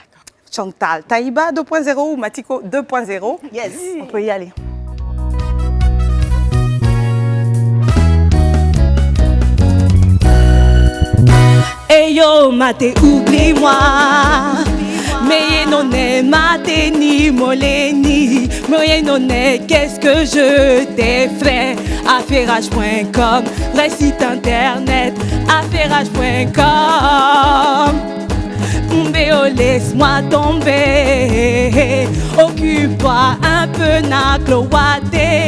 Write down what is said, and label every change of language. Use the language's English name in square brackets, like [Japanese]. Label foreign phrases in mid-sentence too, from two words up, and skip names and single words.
[French] Chantal Taïba 2.0 ou Matiko 2.0. Yes. On peut y aller. Hey yo, mate, oublie-moi. Mais non, [Lingala] mate ni moleni. [French] Mais non, qu'est-ce que je t'ai fait? Affairage.com, vrai site internet. Affairage.com. Mbéo, laisse-moi tomber. Occupe-toi un peu na cloaté.